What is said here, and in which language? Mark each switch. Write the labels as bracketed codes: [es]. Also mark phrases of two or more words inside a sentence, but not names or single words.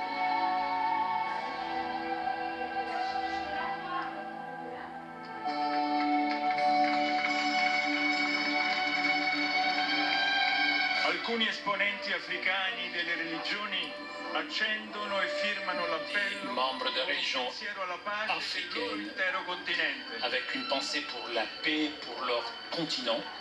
[it] Alcuni esponenti africani delle religioni accendono e firmano l'appello [fr] Membres de religions [it] pensiero alla pace del loro [fr] africaines [it] intero continente. [fr] avec une pensée pour la paix pour leur continent.